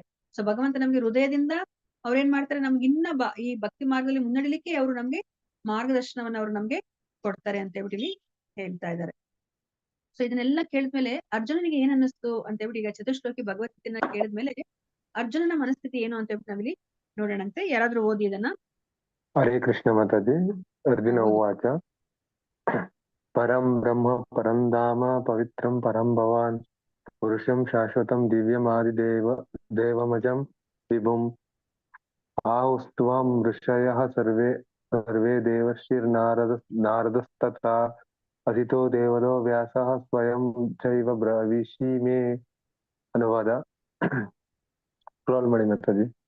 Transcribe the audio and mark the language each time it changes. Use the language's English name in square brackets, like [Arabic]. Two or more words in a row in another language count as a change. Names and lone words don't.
[Kannada] ಸೊ ಭಗವಂತ ನಮ್ಗೆ ಹೃದಯದಿಂದ ಅವ್ರೇನ್ ಮಾಡ್ತಾರೆ, ನಮ್ಗೆ ಇನ್ನ ಈ ಭಕ್ತಿ ಮಾರ್ಗದಲ್ಲಿ ಮುನ್ನಡಿಲಿಕ್ಕೆ ಅವರು ನಮ್ಗೆ ಮಾರ್ಗದರ್ಶನವನ್ನ ಅವ್ರು ನಮ್ಗೆ ಕೊಡ್ತಾರೆ ಅಂತ ಇಲ್ಲಿ ಹೇಳ್ತಾ ಇದ್ದಾರೆ. ಸೊ ಇದನ್ನೆಲ್ಲ ಕೇಳಿದ್ಮೇಲೆ ಅರ್ಜುನನಿಗೆ ಏನ್ ಅನ್ನಿಸ್ತು ಅಂತ ಹೇಳ್ಬಿಟ್ಟು, ಈಗ ಚತುಶ್ಲೋಕಿ ಭಗವದ್ಗೀತೆನ ಕೇಳಿದ್ಮೇಲೆ ಅರ್ಜುನನ ಮನಸ್ಥಿತಿ ಏನು ಅಂತ ಹೇಳ್ಬಿಟ್ಟು ನಾವಿಲ್ಲಿ ನೋಡೋಣಂತೆ. ಯಾರಾದ್ರೂ ಓದಿ ಇದನ್ನ. ಹರೇ ಕೃಷ್ಣ ಮಾತಾಜಿ. [Sanskrit] ಅರ್ಜುನ ಉವಾಚ ಪರಂ ಬ್ರಹ್ಮ ಪರಂ ಧಾಮ ಪವಿತ್ರಂ ಪರಂ ಭವಾನ್ ಪುರುಷಂ ಶಾಶ್ವತಂ ದೇವಮಜಂ ವಿಭುಂ ಆಹುಸ್ತ್ವಂ ಋಷಯಃ ಸರ್ವೇ ದೇವರ್ಷಿರ್ನಾರದಸ್ತಥಾ ಅದಿತೋ ದೇವಲೋ ವ್ಯಾಸಃ ಸ್ವಯಂ ಚೈವ ಬ್ರವೀಷಿ ಮೇ. [Kannada] ಅನುವಾದ. ಸ್ಕ್ರಾಲ್ ಮಾಡಿ ಮಾತಾಜಿ.